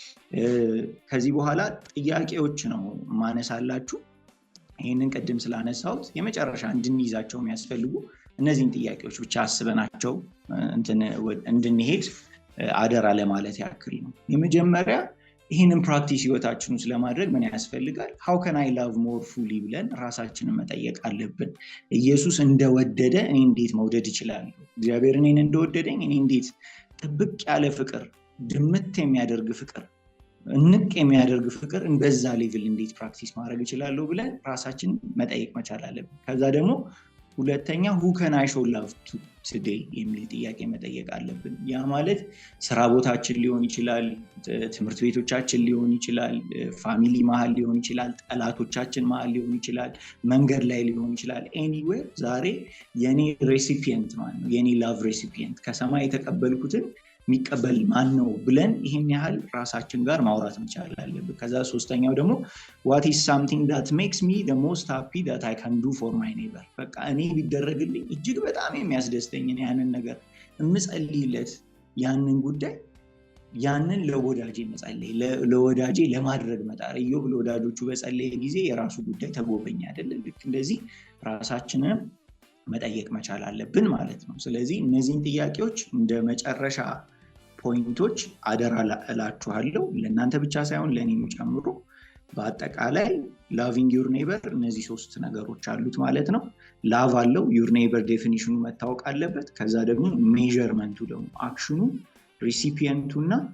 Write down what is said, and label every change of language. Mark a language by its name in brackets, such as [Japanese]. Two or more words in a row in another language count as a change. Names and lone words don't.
[Amharic] ከዚህ በኋላ ጥያቄዎች ነው ማነሳላችሁ። ይሄንን ቅድም ስላነሳሁት የመጨረሻ እንድንይዛቸው የሚያስፈልጉ እነዚህን ጥያቄዎች ብቻ አስበናቸው እንድንሄድ አደራ ለማለት ያክል ነው። የመጀመሪያ ይህንን ፕራክቲስ ህይወታችን ውስጥ ለማድረግ ምን ያስፈልጋል? [English] how can I love more fully [Amharic] ብለን ራሳችንን መጠየቅ አለብን። ኢየሱስ እንደወደደ እኔ እንዴት መውደድ እችላለሁ? እግዚአብሔር እኔን እንደወደደኝ እኔ እንዴት ጥብቅ ያለ ፍቅር፣ ድምት የሚያደርግ ፍቅር፣ እንቅ የሚያደርግ ፍቅር በዛ ሌቭል እንዴት ፕራክቲስ ማድረግ እችላለሁ ብለን ራሳችንን መጠየቅ መቻል አለብን። ከዛ ደግሞ ሁለተኛ [English] who can I show love to today [Amharic] የሚል ጥያቄ መጠየቅ አለብን። ያ ማለት ስራ ቦታችን ሊሆን ይችላል፣ ትምህርት ቤቶቻችን ሊሆን ይችላል፣ ፋሚሊ መሃል ሊሆን ይችላል፣ ጠላቶቻችን መሃል ሊሆን ይችላል፣ መንገድ ላይ ሊሆን ይችላል። ኤኒዌር ዛሬ የኔ ሬሲፒየንት ማን ነው? የኔ [English] love recipient [Amharic] ከሰማይ የተቀበልኩትን የሚቀበል ማን ነው ብለን ይሄን ያህል ራሳችን ጋር ማውራት መቻል አለብን። ከዛ ሶስተኛው ደግሞ [English] what is something that makes me the most happy that I can do for my neighbor [Amharic] በቃ እኔ ቢደረግልኝ እጅግ በጣም የሚያስደስተኝ ያንን ነገር እምጸልይለት ያንን ጉዳይ ያንን ለወዳጄ መጸለይ ለወዳጄ ለማድረግ መጣር። ኢዮብ ለወዳጆቹ በጸለየ ጊዜ የራሱ ጉዳይ ተጎበኘ አይደል? ልክ እንደዚህ ራሳችንን መጠየቅ መቻል አለብን ማለት ነው። ስለዚህ እነዚህን ጥያቄዎች እንደ መጨረሻ ፖይንቶች አደራ እላችኋለሁ፣ ለእናንተ ብቻ ሳይሆን ለእኔም ጨምሮ። በአጠቃላይ [English] loving your neighbor [Amharic] እነዚህ 3 ነገሮች አሉት ማለት ነው። ላቭ አለው፣ [English] your neighbor [Amharic] ዴፊኒሽኑ መታወቅ አለበት። ከዛ ደግሞ ሜዠርመንቱ ደግሞ አክሽኑ፣ ሪሲፒየንቱ እና